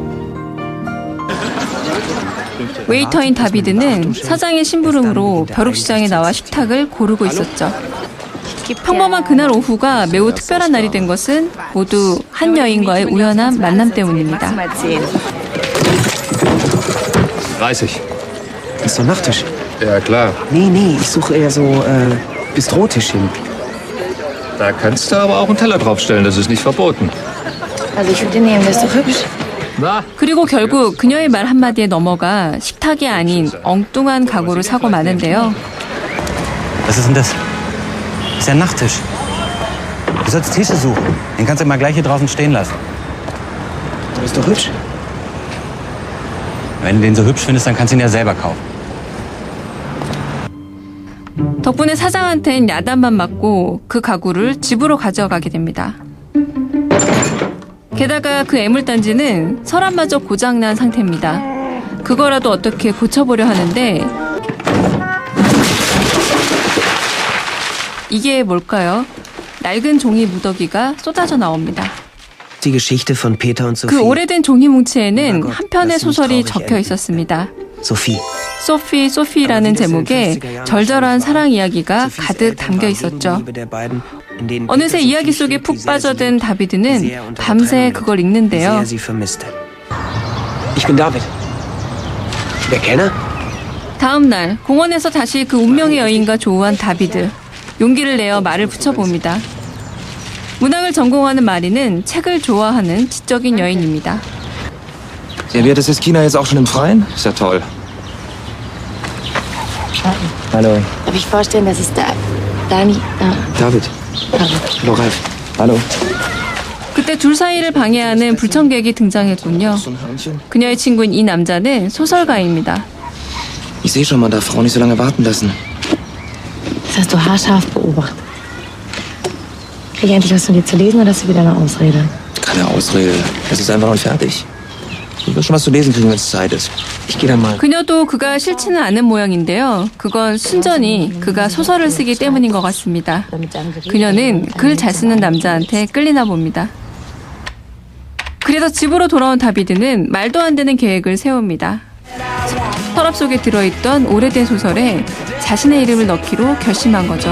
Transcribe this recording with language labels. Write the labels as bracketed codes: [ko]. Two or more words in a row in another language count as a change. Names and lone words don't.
[ko] 웨이터인 다비드는 사장의 심부름으로 벼룩시장에 나와 식탁을 고르고 있었죠. 평범한 그날 오후가 매우 특별한 날이 된 것은 모두 한 여인과의 우연한 만남 때문입니다. [de] 30. Ist doch Nachttisch. Ja, klar. Nee, ich suche eher so Bistrotischchen. Da kannst du aber auch einen Teller draufstellen, das ist nicht verboten. Also ich würde nehmen, das ist doch hübsch. Na? [ko] 그리고 결국 그녀의 말 한마디에 넘어가 식탁이 아닌 엉뚱한 가구를 사고 마는데요. [de] Was ist denn das? Das ist ja ein Nachttisch. Du sollst Tische suchen. Den kannst du mal gleich hier draußen stehen lassen. Das ist doch hübsch. Wenn du den so hübsch findest, dann kannst du ihn ja selber kaufen. [ko] 덕분에 사장한텐 야단만 맞고 그 가구를 집으로 가져가게 됩니다. 게다가 그 애물단지는 서랍마저 고장난 상태입니다. 그거라도 어떻게 고쳐보려 하는데 이게 뭘까요? 낡은 종이 무더기가 쏟아져 나옵니다. [de] Die Geschichte von Peter und [ko] 그 [de] Sophie. [ko] 오래된 종이 뭉치에는 한 편의 소설이 적혀 있었습니다. Sophie. 소피라는 제목에 절절한 사랑 이야기가 가득 담겨 있었죠. 어느새 이야기 속에 푹 빠져든 다비드는 밤새 그걸 읽는데요. [de] Ich bin David. Der Kenner? [ko] 다음 날 공원에서 다시 그 운명의 여인과 조우한 다비드. 용기를 내어 말을 붙여봅니다. 문학을 전공하는 마리는 책을 좋아하는 지적인 여인입니다. [de] Serviert es China jetzt auch schon im Freien? Ist ja toll. Hallo. Darf ich vorstellen, das ist Dani. David. Hallo, Ralf. Hallo. [ko] 그때 둘 사이를 방해하는 불청객이 등장했군요. 그녀의 친구인 이 남자는 소설가입니다. [de] Ich sehe schon, man darf Frauen nicht so lange warten lassen. Das hast du haarscharf beobachtet. Krieg ich endlich was von dir zu lesen oder hast du wieder eine Ausrede? Keine Ausrede. Es ist einfach noch nicht fertig. Du wirst schon was zu lesen kriegen, wenn es Zeit ist. Ich gehe dann mal. [ko] 그녀도 그가 싫지는 않은 모양인데요. 그건 순전히 그가 소설을 쓰기 때문인 것 같습니다. 그녀는 글 잘 쓰는 남자한테 끌리나 봅니다. 그래서 집으로 돌아온 다비드는 말도 안 되는 계획을 세웁니다. 서랍 속에 들어있던 오래된 소설에 자신의 이름을 넣기로 결심한 거죠.